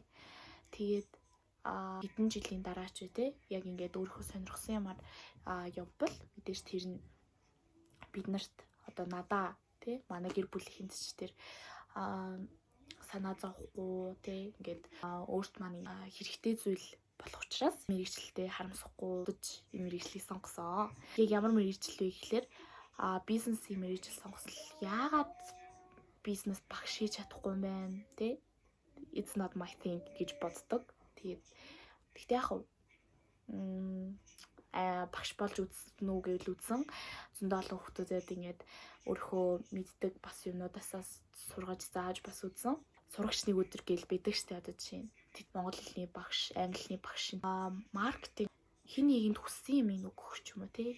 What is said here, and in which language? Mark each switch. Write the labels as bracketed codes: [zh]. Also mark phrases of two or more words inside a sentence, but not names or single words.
[mn] Тэгээд хэдэн жилийн дараа ч үгүй яг ингээд өөрийнхөө сонирхсан юмар явбал мэдээж тэр нь биднэрт одоо надаа тий манай гэр бүлийнхэн ч тэр санаа зовхгүй тий ингээд өөрт маань хэрэгтэй зүйл болох учраас мэрэгчлэлтэй харамсахгүй мэрэгчлийг сонгосон. Яг ямар мэрэгчлэл вэ гэхээр бизнесийн мэрэгжил сонгосон. Яагаад бизнес багш хийж чадахгүй юм бэ тий? [en] It's not my thing [mn] гэж боддог. Тэгтээ яг багш болж үзнэ үү гэвэл үзсэн. Зөндөө олон хүүхдүүдэд ингээд өөрийнхөө мэддэг бас юмнуудаас сургаж зааж бас үзсэн. Сурагч нэг өдөр гээл байдаг штэ одоо жишээ нь. Тэд монгол хэлний багш, англи хэлний багш, маркетинг хин нэгэнд хүссэн юм өгөх ч юм уу тий.